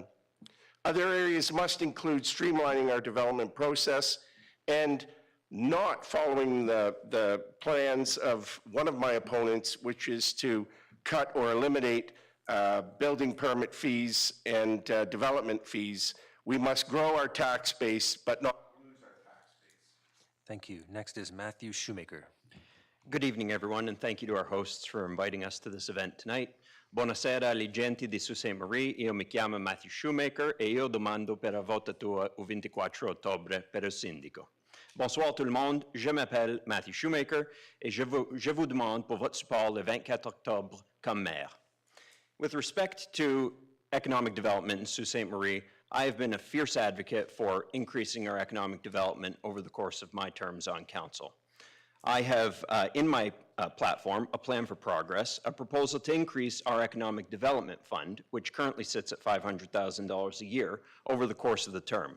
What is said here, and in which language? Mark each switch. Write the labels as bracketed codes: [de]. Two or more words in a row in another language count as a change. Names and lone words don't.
[en] Other areas must include streamlining our development process and not following the plans of one of my opponents, which is to cut or eliminate building permit fees and development fees. We must grow our tax base, but not lose our tax base. Thank you. Next is Matthew Shoemaker. Good evening, everyone, and thank you to our hosts for inviting us to this event tonight. [it] Buonasera alle genti di Sault Ste. Marie, io mi chiamo Matthew Shoemaker e io domando per la votatura il 24 ottobre per il sindaco. [fr] Bonsoir tout le monde, je m'appelle Matthew Shoemaker et je vous demande pour votre support le 24 octobre comme maire. [en] With respect to economic development in Sault Ste. Marie, I have been a fierce advocate for increasing our economic development over the course of my terms on council. I have in my platform a plan for progress, a proposal to increase our economic development fund, which currently sits at $500,000 a year over the course of the term.